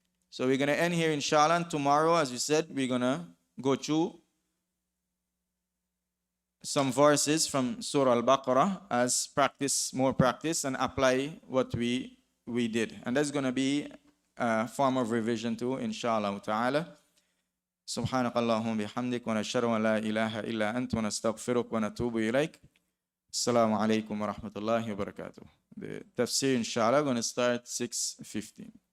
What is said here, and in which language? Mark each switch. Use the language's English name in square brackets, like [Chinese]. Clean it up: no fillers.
[English] So we're going to end here inshallah. And tomorrow, as we said, we're going to go through some verses from Surah Al-Baqarah as more practice, and apply what we did. And that's going to be a form of revision too, inshallah ta'ala. [Arabic] سبحانك اللهم بحمدك ونشهد أن لا إله إلا أنت ونستغفرك ونتوب إليك. السلام عليكم ورحمة الله وبركاته. [English] The tafsir inshallah going to start 6:15.